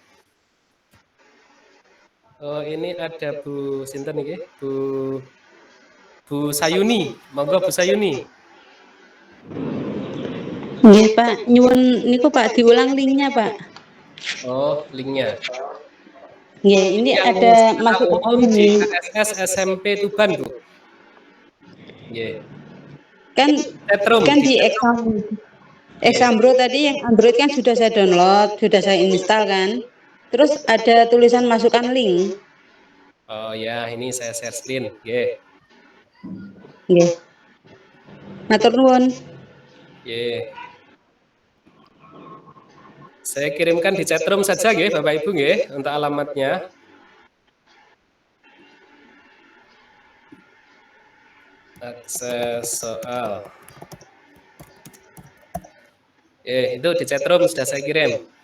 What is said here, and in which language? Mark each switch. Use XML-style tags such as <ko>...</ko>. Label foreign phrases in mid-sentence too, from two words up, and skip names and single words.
<id>Oh, ini ada Bu Sinten nggih, Bu Sayuni. Monggo Bu Sayuni.</id> <jv>Nggih, Pak. Nyuwun niku Pak diulang linknya, Pak.</jv> <id>Oh, linknya. Nggih, ini ada masuk umum di KSS SMP Tuban, Bu. Nggih. Kan di Exambro tadi yang Android kan sudah saya download, sudah saya install kan. Terus ada tulisan masukkan link. Oh ya, ini saya</id> <en>share screen.</en> <id>Nggih.</id> <jv>Nggih. Matur nuwun.</jv> <id>Nggih. Saya kirimkan di chatroom saja nggih Bapak Ibu nggih untuk alamatnya. Akses soal. Itu di chatroom sudah saya kirim.</id>